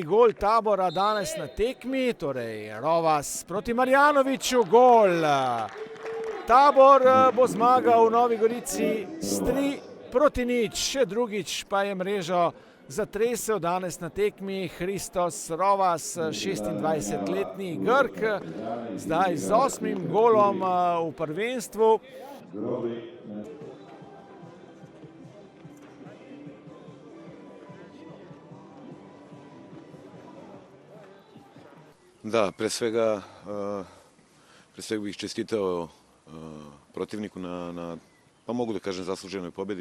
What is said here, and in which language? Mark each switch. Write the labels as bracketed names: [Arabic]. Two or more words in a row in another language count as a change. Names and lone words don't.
[Slovenian] gol Tabora danes na tekmi, torej Rovas proti Marjanoviću, gol. Tabor bo zmagal v Novi Gorici s 3-0, še drugič pa je mrežo zatresel danes na tekmi Hristos Rovas, 26-letni Grk, zdaj z 8. golom v prvenstvu. [Serbian] Da, pre svega bih čestitao protivniku na pa mogu da kažem zasluženoj pobedi.